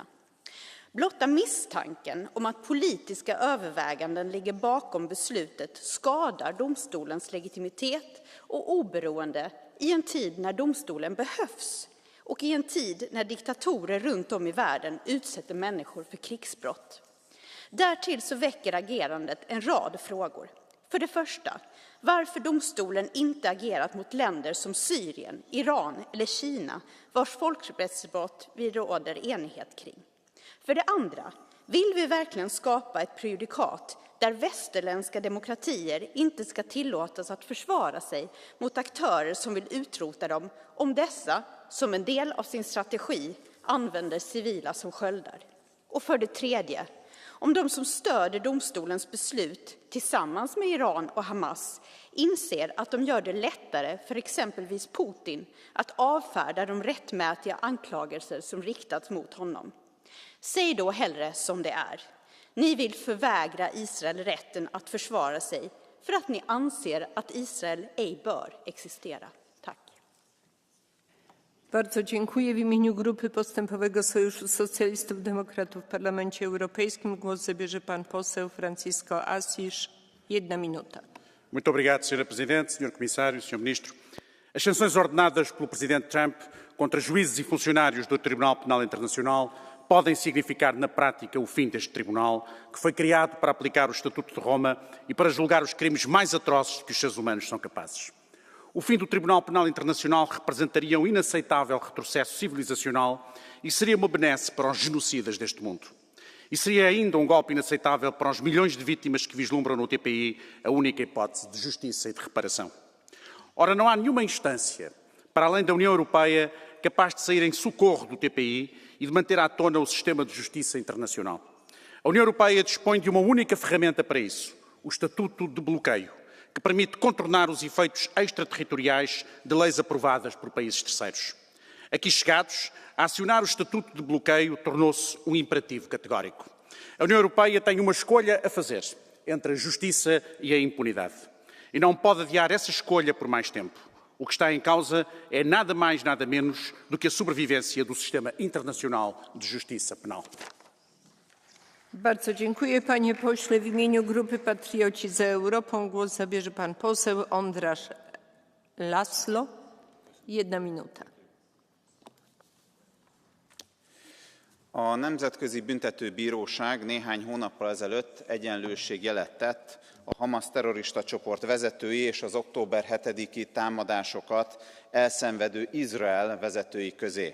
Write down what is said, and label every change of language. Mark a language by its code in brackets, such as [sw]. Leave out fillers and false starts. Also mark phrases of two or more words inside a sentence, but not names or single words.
[sv] Blotta misstanken om att politiska överväganden ligger bakom beslutet skadar domstolens legitimitet och oberoende i en tid när domstolen behövs och i en tid när diktatorer runt om i världen utsätter människor för krigsbrott. Därtill så väcker agerandet en rad frågor. För det första, varför domstolen inte agerat mot länder som Syrien, Iran eller Kina, vars folkrättsbrott vi råder enighet kring. För det andra, vill vi verkligen skapa ett prejudikat där västerländska demokratier inte ska tillåtas att försvara sig mot aktörer som vill utrota dem om dessa, som en del av sin strategi, använder civila som sköldar? Och för det tredje, om de som stöder domstolens beslut tillsammans med Iran och Hamas inser att de gör det lättare för exempelvis Putin att avfärda de rättmätiga anklagelser som riktats mot honom. Säg då hellre som det är. Ni vill förvägra Israel rätten att försvara sig för att ni anser att Israel ej bör existera. Tack. [pl] Bardzo dziękuję. W imieniu Grupy Postępowego Sojuszu Socjalistów Demokratów w Parlamencie Europejskim głos zabierze pan poseł Francisco Assis. 1 minuta. [pt] Muito obrigado, Sra. Presidente, Sr. Comissário, Sr. Ministro. As sanções ordenadas pelo Presidente Trump contra juízes e funcionários do Tribunal Penal Internacional podem significar na prática o fim deste tribunal, que foi criado para aplicar o Estatuto de Roma e para julgar os crimes mais atrozes que os seres humanos são capazes. O fim do Tribunal Penal Internacional representaria um inaceitável retrocesso civilizacional e seria uma benesse para os genocidas deste mundo. E seria ainda um golpe inaceitável para os milhões de vítimas que vislumbram no TPI a única hipótese de justiça e de reparação. Ora, não há nenhuma instância, para além da União Europeia, capaz de sair em socorro do TPI e de manter à tona o sistema de justiça internacional. A União Europeia dispõe de uma única ferramenta para isso, o Estatuto de Bloqueio, que permite contornar os efeitos extraterritoriais de leis aprovadas por países terceiros. Aqui chegados, a acionar o Estatuto de Bloqueio tornou-se um imperativo categórico. A União Europeia tem uma escolha a fazer entre a justiça e a impunidade. E não pode adiar essa escolha por mais tempo. O que está em causa é nada mais, nada menos do que a sobrevivência do sistema internacional de justiça penal. [pl] Bardzo dziękuję, panie pośle. W imieniu Grupy Patrioci za Europą głos zabierze pan poseł Ondráš László. 1 minuta. [hu] A Nemzetközi Büntetőbíróság néhány hónappal ezelőtt egyenlőségjelet tett a Hamas terrorista csoport vezetői és az október 7-i támadásokat elszenvedő Izrael vezetői közé.